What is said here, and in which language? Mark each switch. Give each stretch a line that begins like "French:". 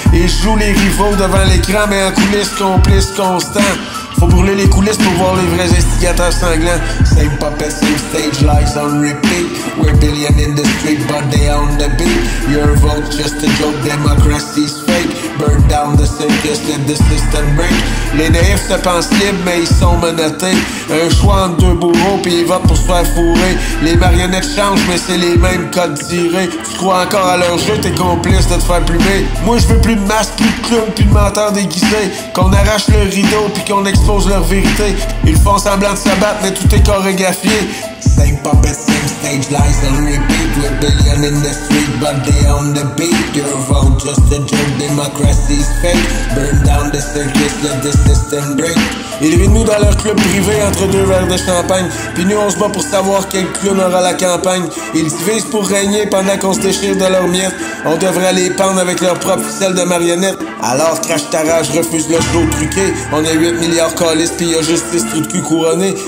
French: Ils jouent les rivaux devant l'écran, mais en coulisses complices constants. Faut brûler les coulisses pour voir les vrais instigateurs sanglants.
English: Same puppet, same stage, lies on repeat. We're billion in the street, but they own the beat. Your vote's just a joke, democracy's fake. Burn down the circus, let the system break.
French: Les naïfs se pensent libres, mais ils sont menottés. Un choix entre deux bourreaux, puis ils votent pour se faire fourrer. Les marionnettes changent, mais c'est les mêmes codes tirés. Tu crois encore à leur jeu, t'es complice de te faire plumer. Moi je veux plus de masques, plus de clowns, plus de menteurs déguisés. Qu'on arrache le rideau, puis qu'on expose leur vérité. Ils font semblant de se battre, mais tout est chorégraphié.
English: Same puppet, same stage, lies on repeat. We're billion in the street, but they own the beat. Your vote just a joke, democracy's fake. Burn down the circus, let the system break.
French: Ils ruinent nous dans leur club privé entre deux verres de champagne. Puis nous on se bat pour savoir quel clown aura la campagne. Ils divisent pour régner pendant qu'on se déchire de leurs miettes. On devrait les pendre avec leur propre ficelle de marionnettes. Alors crache ta rage, refuse le show truqué. On a 8 milliards calices, pis y'a juste 6 trous de cul couronnés.